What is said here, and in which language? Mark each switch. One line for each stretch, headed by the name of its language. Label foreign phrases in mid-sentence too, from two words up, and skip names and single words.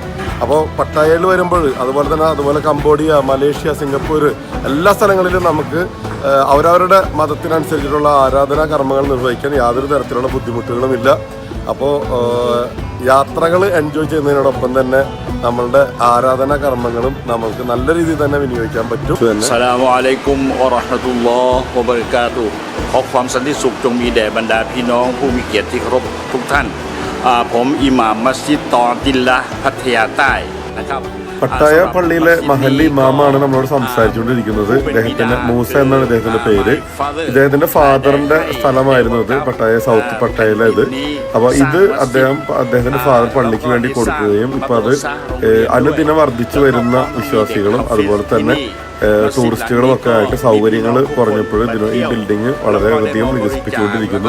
Malayalam: അപ്പോൾ പട്ടായയിൽ വരുമ്പോൾ അതുപോലെ കംബോഡിയ, മലേഷ്യ, സിംഗപ്പൂർ എല്ലാ സ്ഥലങ്ങളിലും നമുക്ക് അവരവരുടെ മതത്തിനനുസരിച്ചിട്ടുള്ള ആരാധനാ കർമ്മങ്ങൾ നിർവഹിക്കാൻ യാതൊരു തരത്തിലുള്ള ബുദ്ധിമുട്ടുകളുമില്ല. അപ്പോൾ യാത്രകൾ എൻജോയ് ചെയ്യുന്നതിനോടൊപ്പം തന്നെ നമ്മളുടെ ആരാധനാ കർമ്മങ്ങളും നമുക്ക് നല്ല രീതിയിൽ തന്നെ വിനിയോഗിക്കാൻ പറ്റും.
Arabic: السلام عليكم ورحمة الله وبركاته.
Thai: ขอความสันติสุขจงมีแด่บรรดาพี่น้องผู้มีเกียรติที่เคารพทุกท่านผมอิหม่ามมัสยิดตอติลละพัทยาใต้นะครับ.
Malayalam: പട്ടായ പള്ളിയിലെ മഹല്ലി ഇമാമാണ് നമ്മളോട് സംസാരിച്ചുകൊണ്ടിരിക്കുന്നത്. ഇദ്ദേഹത്തിന്റെ മൂസ എന്നാണ് ഇദ്ദേഹത്തിന്റെ പേര്. ഇദ്ദേഹത്തിന്റെ ഫാദറിന്റെ സ്ഥലമായിരുന്നു ഇത്, പട്ടായ സൗത്ത് പട്ടായയിലെ ഇത്. അപ്പൊ ഇത് അദ്ദേഹത്തിന്റെ ഫാദർ പള്ളിക്ക് വേണ്ടി കൊടുക്കുകയും ഇപ്പൊ അത് അനുദിനം വർദ്ധിച്ചു വരുന്ന വിശ്വാസികളും അതുപോലെ തന്നെ ടൂറിസ്റ്റുകളും ഒക്കെ ആയിട്ട് സൗകര്യങ്ങൾ കുറഞ്ഞപ്പോൾ ഈ ബിൽഡിംഗ് വളരെയധികം വികസിപ്പിച്ചുകൊണ്ടിരിക്കുന്നു.